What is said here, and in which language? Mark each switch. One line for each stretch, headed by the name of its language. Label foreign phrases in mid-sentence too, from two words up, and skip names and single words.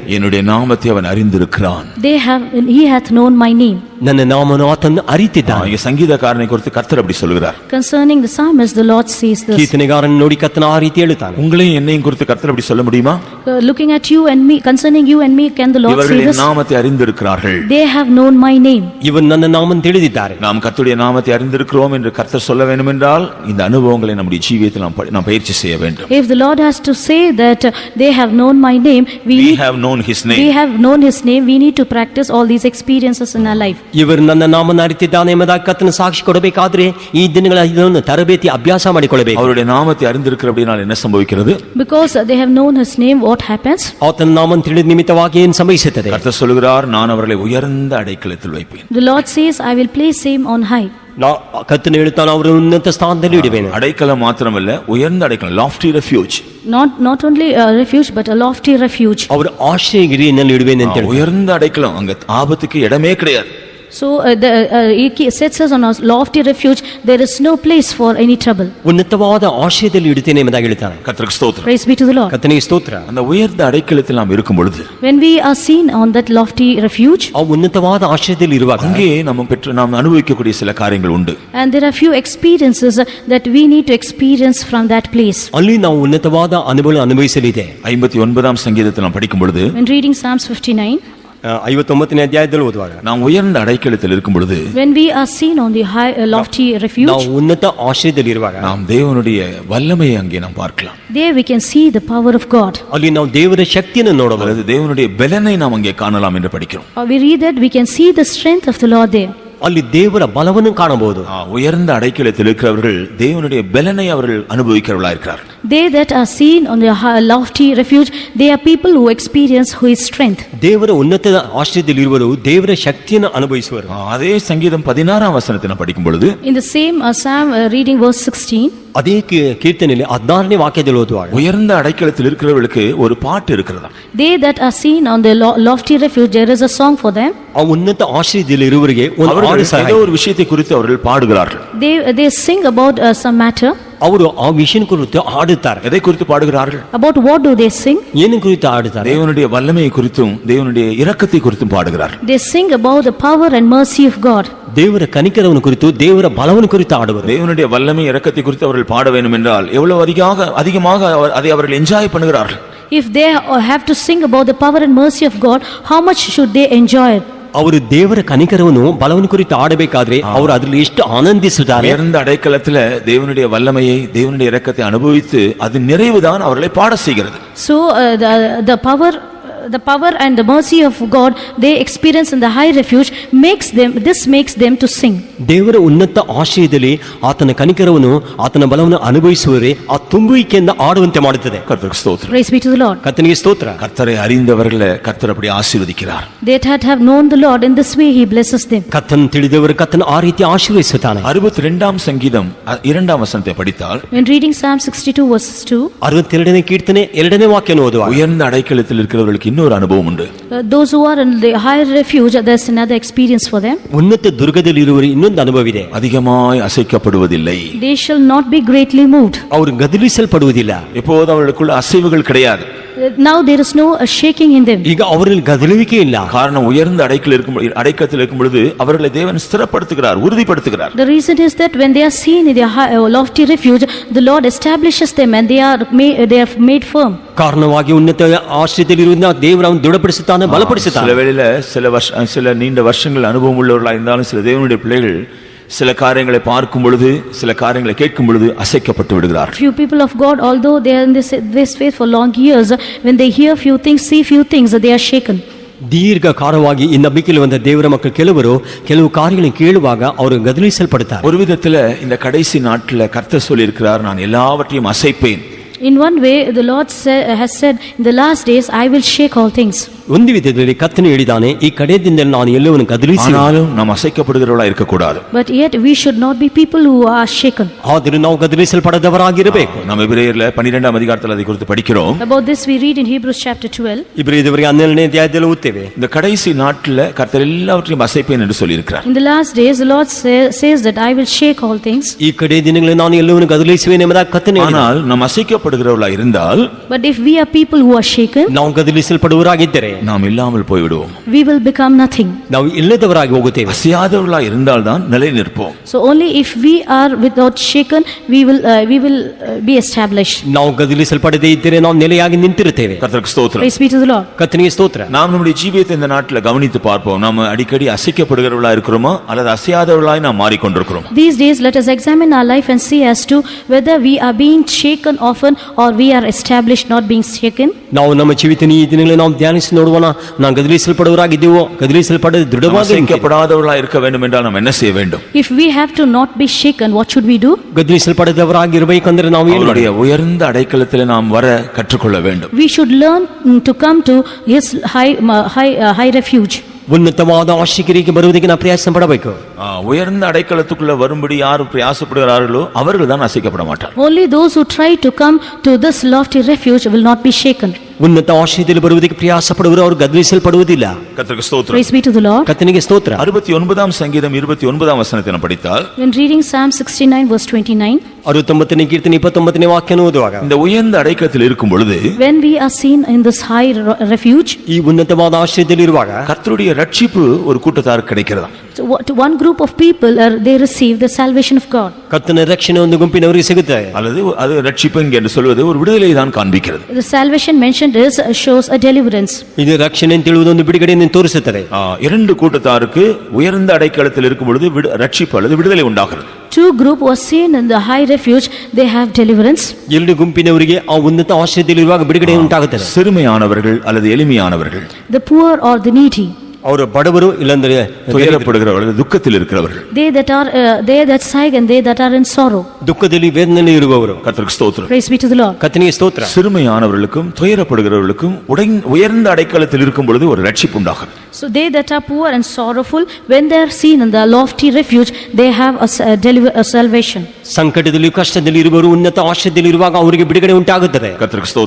Tamil: என்னுடைய நாமத்தை அவன் அறிந்திருக்கிறான்.
English: He hath known my name.
Kannada: ನನ್ನ ನಾಮವನ್ನು ಆತನು ಅರಿತಿದ್ದಾನೆ.
Tamil: இங்க சங்கீதக்காரனை குறித்து கர்த்தர் அப்படி சொல்கிறார்.
English: Concerning the psalmist, the Lord says this.
Kannada: ಕೀರ್ತನೆಗಾರನ ನೋಡಿ ಕರ್ತನ ಆ ರೀತಿ ಹೇಳುತ್ತಾನೆ.
Tamil: உங்களையும் என்னையும் குறித்து கர்த்தர் அப்படி சொல்ல முடியுமா?
English: Looking at you and me, concerning you and me, can the Lord say
Tamil: இவர்கள்
English: this?
Tamil: என் நாமத்தை அறிந்திருக்கிறார்கள்.
English: They have known my name.
Kannada: ಇವನು ನನ್ನ ನಾಮವನ್ನು ತಿಳಿದಿದ್ದಾರೆ.
Tamil: நாம் கர்த்தருடைய நாமத்தை அறிந்திருக்கிறோம் என்று கர்த்தர் சொல்ல வேண்டும் என்றால் இந்த அனுபவங்களை நம்முடைய ஜீவியத்தில் நாம் பயிற்சி செய்ய வேண்டும்.
English: If the Lord has to say that they have known my name, we have known his name. We have known his name. We need to practice all these experiences in our life.
Kannada: ಇವರು ನನ್ನ ನಾಮವನ್ನು ಅರಿತಿದ್ದಾನೆ ಎಂಬುದಾಗಿ ಕರ್ತನ ಸಾಕ್ಷಿ ಕೊಡಬೇಕಾದ್ರೆ ಈ ದಿನಗಳ ಇದನ್ನು ತರಬೇತಿ ಅಭ್ಯಾಸ ಮಾಡಿಕೊಳ್ಳಬೇಕು.
Tamil: அவருடைய நாமத்தை அறிந்திருக்கிறபடியால் என்ன சம்பவிக்கிறது?
English: Because they have known his name, what happens?
Kannada: ಆತನ ನಾಮವನ್ನು ತಿಳಿದ ನಿಮಿತ್ತವಾಗಿ ಏನು ಸಂಭವಿಸುತ್ತದೆ?
Tamil: கர்த்தர் சொல்கிறார், நான் அவர்களை உயர்ந்த அடைக்கலத்தில் வைப்பேன்.
English: The Lord says, I will place him on high.
Kannada: ಕರ್ತನು ಹೇಳುತ್ತಾನೆ, ಅವರು ಉನ್ನತ ಸ್ಥಾನದಲ್ಲಿ ಇಡುವೆನು.
Tamil: அடைக்கலம் மாத்திரமல்ல, உயர்ந்த அடைக்கலம்,
English: lofty refuge. Not only a refuge but a lofty refuge.
Kannada: ಅವರು ಆಶ್ರಯಗಿರಿಯಲ್ಲಿ ಇಡುವೆನು ಅಂತ ಹೇಳಿ.
Tamil: உயர்ந்த அடைக்கலம், அங்க ஆபத்துக்கு இடமே கிடையாது.
English: So he sets us on a lofty refuge. There is no place for any trouble.
Kannada: ಉನ್ನತವಾದ ಆಶ್ರಯದಲ್ಲಿ ಇಡುತ್ತೇನೆ ಎಂಬುದಾಗಿ ಹೇಳ್ತಾನೆ.
Tamil: கர்த்தருக்கு ஸ்தோத்திரம்.
English: Praise be to the Lord.
Kannada: ಕರ್ತನಿಗೆ ಸ್ತೋತ್ರ.
Tamil: அந்த உயர்ந்த அடைக்கலத்தில் நாம் இருக்கும் பொழுது,
English: When we are seen on that lofty refuge,
Kannada: ಆ ಉನ್ನತವಾದ ಆಶ್ರಯದಲ್ಲಿ ಇರುವಾಗ
Tamil: அங்கே நாம் அனுபவிக்கக்கூடிய சில காரியங்கள் உண்டு.
English: and there are few experiences that we need to experience from that place.
Kannada: ಅಲ್ಲಿ ನಾವು ಉನ್ನತವಾದ ಅನುಭವ ಅನುಭವಿಸಲಿದೆ.
Tamil: 59ஆம் சங்கீதத்தில் நாம் படிக்கும் பொழுது,
English: When reading Psalms 59,
Kannada: 59ನೇ ಅಧ್ಯಾಯದಲ್ಲಿ ಓದುವಾಗ
Tamil: நாம் உயர்ந்த அடைக்கலத்தில் இருக்கும் பொழுது,
English: when we are seen on the high lofty refuge,
Kannada: ನಾವು ಉನ್ನತ ಆಶ್ರಯದಲ್ಲಿ ಇರುವಾಗ
Tamil: நாம் தேவனுடைய வல்லமையை அங்கே நாம் பார்க்கலாம்.
English: there we can see the power of God.
Kannada: ಅಲ್ಲಿ ನಾವು ದೇವರ ಶಕ್ತಿಯನ್ನು ನೋಡಬಹುದು.
Tamil: அல்லது தேவனுடைய பலனை நாம் அங்கே காணலாம் என்று படிக்கிறோம்.
English: Or we read that we can see the strength of the Lord there.
Kannada: ಅಲ್ಲಿ ದೇವರ ಬಲವನ್ನು ಕಾಣಬಹುದು.
Tamil: உயர்ந்த அடைக்கலத்தில் இருக்கிறவர்கள் தேவனுடைய பலனை அவர்கள் அனுபவிக்கிறவர்களாக இருக்கிறார்.
English: They that are seen on the lofty refuge, they are people who experience his strength.
Kannada: ದೇವರ ಉನ್ನತ ಆಶ್ರಯದಲ್ಲಿ ಇರುವರು ದೇವರ ಶಕ್ತಿಯನ್ನು ಅನುಭವಿಸುವರು.
Tamil: அதே சங்கீதம் 16ஆம் வசனத்தை நாம் படிக்கும் பொழுது,
English: In the same Psalm reading verse 16,
Kannada: ಅದೇ ಕೀರ್ತನೆಯಲ್ಲಿ 16ನೇ ವಾಕ್ಯದಲ್ಲಿ ಓದುವಾಗ
Tamil: உயர்ந்த அடைக்கலத்தில் இருக்கிறவர்களுக்கு ஒரு பாட்டு இருக்கிறதா.
English: they that are seen on the lofty refuge, there is a song for them.
Kannada: ಆ ಉನ್ನತ ಆಶ್ರಯದಲ್ಲಿ ಇರುವರಿಗೆ ಒಂದು ಹಾಡು
Tamil: ஏதோ ஒரு விஷயத்தை குறித்து அவர்கள் பாடுகிறார்கள்.
English: They sing about some matter.
Kannada: ಅವರು ಆ ವಿಷಯ ಕುರಿತು ಹಾಡುತ್ತಾರೆ.
Tamil: எதை குறித்து பாடுகிறார்கள்?
English: About what do they sing?
Kannada: ಏನು ಕುರಿತು ಹಾಡುತ್ತಾರೆ?
Tamil: தேவனுடைய வல்லமையை குறித்தும் தேவனுடைய இரக்கத்தை குறித்தும் பாடுகிறார்கள்.
English: They sing about the power and mercy of God.
Kannada: ದೇವರ ಕನಿಕರವನ್ನು ಕುರಿತು ದೇವರ ಬಲವನ್ನು ಕುರಿತು ಹಾಡುವರು.
Tamil: தேவனுடைய வல்லமை இரக்கத்தை குறித்து அவர்கள் பாட வேண்டும் என்றால் எவ்வளவு அதிகமாக அதை அவர்கள் என்ஜாய் பண்ணுகிறார்கள்.
English: If they have to sing about the power and mercy of God, how much should they enjoy it?
Kannada: ಅವರು ದೇವರ ಕನಿಕರವನ್ನು ಬಲವನ್ನು ಕುರಿತು ಆಡಬೇಕಾದ್ರೆ ಅವರು ಅದರಲ್ಲಿ ಎಷ್ಟು ಆನಂದಿಸುತ್ತಾರೆ.
Tamil: உயர்ந்த அடைக்கலத்தில் தேவனுடைய வல்லமையை தேவனுடைய இரக்கத்தை அனுபவித்து அது நிறைவுதான் அவர்களை பாட செய்கிறது.
English: So the power and the mercy of God they experience in the high refuge makes them to sing.
Kannada: ದೇವರ ಉನ್ನತ ಆಶ್ರಯದಲ್ಲಿ ಆತನ ಕನಿಕರವನ್ನು ಆತನ ಬಲವನ್ನು ಅನುಭವಿಸುವರೆ ಆ ತುಂಬುವಿಕೆಯಿಂದ ಆಡುವಂತೆ ಮಾಡುತ್ತದೆ.
Tamil: கர்த்தருக்கு ஸ்தோத்திரம்.
English: Praise be to the Lord.
Kannada: ಕರ್ತನಿಗೆ ಸ್ತೋತ್ರ.
Tamil: கர்த்தரை அறிந்தவர்களை கர்த்தர் அப்படி ஆசீர்வதிக்கிறார்.
English: They that have known the Lord, in this way he blesses them.
Kannada: ಕರ್ತನ ತಿಳಿದವರು ಕರ್ತನ ಆ ರೀತಿ ಆಶೀರ್ವದಿಸುತ್ತಾನೆ.
Tamil: 62ஆம் சங்கீதம் 2ஆம் வசனத்தை படித்தால்,
English: When reading Psalm 62 verses 2,
Kannada: 62ನೇ ಕೀರ್ತನೆ 2ನೇ ವಾಕ್ಯವನ್ನು ಓದುವಾಗ
Tamil: உயர்ந்த அடைக்கலத்தில் இருக்கிறவர்களுக்கு இன்னொரு அனுபவம் உண்டு.
English: those who are in the high refuge, there's another experience for them.
Kannada: ಉನ್ನತ ದುರ್ಗದಲ್ಲಿ ಇರುವವರು ಇನ್ನೊಂದು ಅನುಭವವಿದೆ.
Tamil: அதிகமாய் அசைக்கப்படுவதில்லை.
English: They shall not be greatly moved.
Kannada: ಅವರು ಗದಲಿಸಲ್ಪಡುವುದಿಲ್ಲ.
Tamil: இப்போது அவர்களுக்குள்ள அசைவுகள் கிடையாது.
English: Now there is no shaking in them.
Kannada: ಈಗ ಅವರಲ್ಲಿ ಗದಲುವಿಕೆ ಇಲ್ಲ.
Tamil: காரணம் உயர்ந்த அடைக்கலத்தில் இருக்கும் பொழுது அவர்களை தேவன் ஸ்திரப்படுத்துகிறார், உறுதிப்படுத்துகிறார்.
English: The reason is that when they are seen in their lofty refuge, the Lord establishes them and they are made firm.
Kannada: ಕಾರಣವಾಗಿ ಉನ್ನತ ಆಶ್ರಯದಲ್ಲಿರುವುದರಿಂದ ದೇವರು ಅವನು ದೃಢಪಡಿಸುತ್ತಾನೆ, ಬಲಪಡಿಸುತ್ತಾನೆ.
Tamil: சில வேளையில சில நீண்ட வருஷங்கள் அனுபவம் உள்ளவர்களாக இருந்தாலும் சில தேவனுடைய பிள்ளைகள் சில காரியங்களை பார்க்கும் பொழுது சில காரியங்களை கேட்கும் பொழுது அசைக்கப்பட்டு விடுகிறார்.
English: Few people of God, although they are in this faith for long years, when they hear few things, see few things, they are shaken.
Kannada: ದೀರ್ಘಕಾಲವಾಗಿ ಈ ನಂಬಿಕೆಯಲ್ಲಿ ಬಂದ ದೇವರ ಮಕ್ಕಳು ಕೆಲವು ಕಾರ್ಯಗಳನ್ನು ಕೇಳುವಾಗ ಅವರು ಗದಲಿಸಲ್ಪಡುತ್ತಾರೆ.
Tamil: ஒரு விதத்துல இந்த கடைசி நாட்ல கர்த்தர் சொல்லி இருக்கிறார், நான் எல்லாவற்றையும் அசைப்பேன்.
English: In one way, the Lord has said, in the last days, I will shake all things.
Kannada: ಒಂದು ವಿಧದಲ್ಲಿ ಕರ್ತನು ಹೇಳಿದಾನೆ, ಈ ಕಡೆ ದಿನದಲ್ಲಿ ನಾನು ಎಲ್ಲವನ್ನು ಕದಲಿಸಿ,
Tamil: ஆனாலும் நாம் அசைக்கப்படுகிறவர்களா இருக்கக்கூடாது.
English: But yet we should not be people who are shaken.
Kannada: ಆದರೂ ನಾವು ಕದಲಿಸಲ್ಪಡದವರಾಗಿರಬೇಕು.
Tamil: நாம் எபிரேயர்ல 12ஆம் அதிகாரத்தில் அதை குறித்து படிக்கிறோம்.
English: About this we read in Hebrews chapter 12.
Kannada: ಇಬ್ರಿಯದವರಿಗೆ 12ನೇ ಅಧ್ಯಾಯದಲ್ಲಿ ಓದ್ತೇವೆ.
Tamil: இந்த கடைசி நாட்ல கர்த்தர் எல்லாவற்றையும் அசைப்பேன் என்று சொல்லியிருக்கிறார்.
English: In the last days, the Lord says that I will shake all things.
Kannada: ಈ ಕಡೆ ದಿನಗಳಲ್ಲಿ ನಾನು ಎಲ್ಲವನ್ನು ಕದಲಿಸುವೆನು ಎಂಬುದಾಗಿ ಕರ್ತನು ಹೇಳಿದ್ದಾನೆ.
Tamil: ஆனால் நாம் அசைக்கப்படுகிறவர்களா இருந்தால்,
English: But if we are people who are shaken,
Kannada: ನಾವು ಕದಲಿಸಲ್ಪಡುವವರಾಗಿದ್ದರೆ
Tamil: நாம் இல்லாமல் போய்விடுவோம்.
English: we will become nothing.
Kannada: ನಾವು ಇಲ್ಲದವರಾಗಿ ಹೋಗುತ್ತೇವೆ.
Tamil: அசையாதவர்களா இருந்தால்தான் நிலை நிற்போம்.
English: So only if we are without shaken, we will be established.
Kannada: ನಾವು ಕದಲಿಸಲ್ಪಡದೇ ಇದ್ದರೆ ನಾವು ನೆಲೆಯಾಗಿ ನಿಂತಿರುತ್ತೇವೆ.
Tamil: கர்த்தருக்கு ஸ்தோத்திரம்.
English: Praise be to the Lord.
Kannada: ಕರ್ತನಿಗೆ ಸ್ತೋತ್ರ.
Tamil: நாம் நம்முடைய ஜீவியத்தை இந்த நாட்டில் கவனித்து பார்ப்போம். நாம் அடிக்கடி அசைக்கப்படுகிறவர்களா இருக்கிறோமா அல்லது அசையாதவர்களாய் நாம் மாறிக்கொண்டிருக்கிறோம்.
English: These days, let us examine our life and see as to whether we are being shaken often or we are established not being shaken.
Kannada: ನಾವು ನಮ್ಮ ಜೀವಿತ ಈ ದಿನಗಳಲ್ಲಿ ನಾವು ಧ್ಯಾನಿಸಿ ನೋಡುவோಣ, ನಾವು ಕದಲಿಸಲ್ಪಡುವರಾಗಿದ್ದೀವೋ ಕದಲಿಸಲ್ಪಡದೆ ದೃಢವಾಗಿ
Tamil: அசைக்கப்படாதவர்களா இருக்க வேண்டும் என்றால் நாம் என்ன செய்ய வேண்டும்?
English: If we have to not be shaken, what should we do?
Kannada: ಕದಲಿಸಲ್ಪಡದವರಾಗಿರಬೇಕಂದ್ರೆ ನಾವು ಏನು
Tamil: அவருடைய உயர்ந்த அடைக்கலத்திலே நாம் வர கற்றுக்கொள்ள வேண்டும்.
English: We should learn to come to His high refuge.
Kannada: ಉನ್ನತವಾದ ಆಶ್ರಯಕ್ಕೆ ಬರುವುದಕ್ಕೆ ನಾವು ಪ್ರಯಾಸ ಪಡಬೇಕು.
Tamil: உயர்ந்த அடைக்கலத்துக்குள்ள வரும்படி யார் பிரயாசப்படுகிறார்களோ அவர்கள் தான் அசைக்கப்பட மாட்டார்.
English: Only those who try to come to this lofty refuge will not be shaken.
Kannada: ಉನ್ನತ ಆಶ್ರಯದಲ್ಲಿ ಬರುವುದಕ್ಕೆ ಪ್ರಯಾಸ ಪಡುವರು ಅವರು ಗದಲಿಸಲ್ಪಡುವುದಿಲ್ಲ.
Tamil: கர்த்தருக்கு ஸ்தோத்திரம்.
English: Praise be to the Lord.
Kannada: ಕರ್ತನಿಗೆ ಸ್ತೋತ್ರ.
Tamil: 69ஆம் சங்கீதம் 29ஆம் வசனத்தை நாம் படித்தால்,
English: When reading Psalm 69 verse 29,
Kannada: 69ನೇ ಕೀರ್ತನೆ 29ನೇ ವಾಕ್ಯವನ್ನು ಓದುವಾಗ,
Tamil: இந்த உயர்ந்த அடைக்கலத்தில் இருக்கும் பொழுது
English: when we are seen in this high refuge,
Kannada: ಈ ಉನ್ನತವಾದ ಆಶ್ರಯದಲ್ಲಿ ಇರುವಾಗ
Tamil: கர்த்தருடைய ரட்சிப்பு ஒரு கூட்டத்தாருக்கு கிடைக்கிறதா.
English: to one group of people they receive the salvation of God.
Kannada: ಕರ್ತನ ರಕ್ಷಣೆ ಒಂದು ಗುಂಪಿನವರಿಗೆ ಸಿಗುತ್ತೆ.
Tamil: அல்லது அது ரட்சிப்பு என்று சொல்வது ஒரு விடுதலை தான் காண்பிக்கிறது.
English: The salvation mentioned shows a deliverance.
Kannada: ಇದು ರಕ್ಷಣೆ ಅಂತ ಹೇಳುವುದು ಒಂದು ಬಿಡುಗಡೆಯನ್ನು ತೋರಿಸುತ್ತದೆ.
Tamil: இரண்டு கூட்டத்தாருக்கு உயர்ந்த அடைக்கலத்தில் இருக்கும் பொழுது ரட்சிப்பு அல்லது விடுதலை உண்டாகிறது.
English: Two group was seen in the high refuge, they have deliverance.
Kannada: ಎರಡು ಗುಂಪಿನವರಿಗೆ ಆ ಉನ್ನತ ಆಶ್ರಯದಲ್ಲಿ ಇರುವಾಗ ಬಿಡುಗಡೆ ಉಂಟಾಗುತ್ತದೆ.
Tamil: சிறுமையானவர்கள் அல்லது எளிமையானவர்கள்,
English: The poor or the needy,
Kannada: ಅವರು ಬಡವರು ಇಲ್ಲಂದ್ರೆ
Tamil: துயரப்படுகிறவர்கள், துக்கத்தில் இருக்கிறவர்கள்,
English: they that sigh and they that are in sorrow.
Kannada: ದುಃಖದಲ್ಲಿ ವೇದನೆಯಲ್ಲಿ ಇರುವವರು.
Tamil: கர்த்தருக்கு ஸ்தோத்திரம்.
English: Praise be to the Lord.
Kannada: ಕರ್ತನಿಗೆ ಸ್ತೋತ್ರ.
Tamil: சிறுமையானவர்களுக்கும் துயரப்படுகிறவர்களுக்கும் உயர்ந்த அடைக்கலத்தில் இருக்கும் பொழுது ஒரு ரட்சிப்பு உண்டாகும்.
English: So they that are poor and sorrowful, when they are seen in the lofty refuge, they have a salvation.
Kannada: ಸಂಕಟದಲ್ಲಿ ಕಷ್ಟದಲ್ಲಿ ಇರುವವರು ಉನ್ನತ ಆಶ್ರಯದಲ್ಲಿ ಇರುವಾಗ ಅವರಿಗೆ ಬಿಡುಗಡೆ ಉಂಟಾಗುತ್ತದೆ.
Tamil: கர்த்தருக்கு ஸ்தோத்திரம்.